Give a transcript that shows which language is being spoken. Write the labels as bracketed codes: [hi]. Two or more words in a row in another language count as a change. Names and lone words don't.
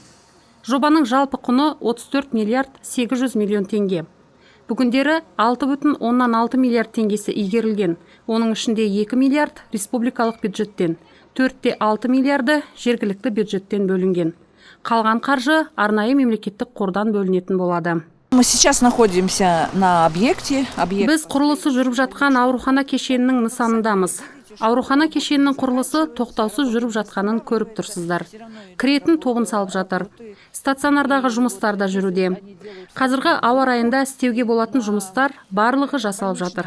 [kk] Жобаның жалпы құны 34 миллиард 800 миллион теңге. Бүгіндері 6,6 миллиард теңгесі игерілген. Оның ішінде 2 миллиард республикалық бюджеттен, 4,6 миллиарды жергілікті бюджеттен бөлінген. Қалған қаржы арнайы мемлекеттік қордан бөлінетін болады. [ru] Мы сейчас находимся на объекте. [kk] Біз құрылысы жүріп жатқан аурухана кешенінің нысанындамыз. Аурухана кешенінің құрылысы тоқтаусыз жүріп жатқанын көріп тұрсыздар. Кіретін тобын салып жатыр. Стационардағы жұмыстар да жүруде. Қазіргі ауа райында істеуге болатын жұмыстар барлығы жасалып жатыр.